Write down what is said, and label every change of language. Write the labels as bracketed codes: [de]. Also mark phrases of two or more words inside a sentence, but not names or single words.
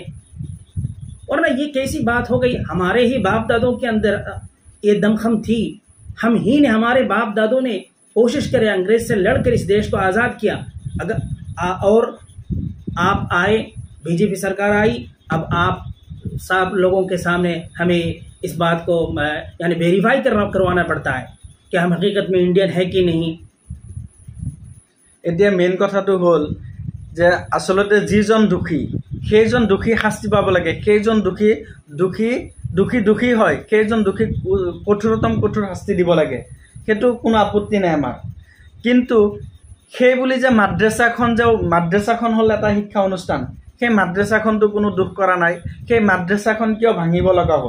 [hi] और ना, ये कैसी बात हो गई, हमारे ही बाप दादों के अंदर ये दमखम थी, हम ही ने, हमारे बाप दादों ने कोशिश करे, अंग्रेज से लड़कर इस देश को आज़ाद किया। और आप आए, बीजेपी सरकार आई, अब आप सब लोगों के सामने हमें इस बात को यानी वेरीफाई करवाना पड़ता है कि हम हकीकत में इंडियन है कि नहीं। [as] এতিয়া মেইন কথাটো হ'ল যে আচলতে যিজন দোষী সেইজন দোষী শাস্তি পাব লাগে, সেইজন দোষী হয়, সেইজন দোষীক কঠোৰ শাস্তি দিব লাগে, সেইটো কোনো আপত্তি নাই আমাৰ। কিন্তু সেই বুলি যে মাদ্ৰাছাখন হ'ল এটা শিক্ষা অনুষ্ঠান, সেই মাদ্ৰাছাখনটো কোনো দুখ কৰা নাই, সেই মাদ্ৰাছাখন কিয় ভাঙিব লগা হ'ল?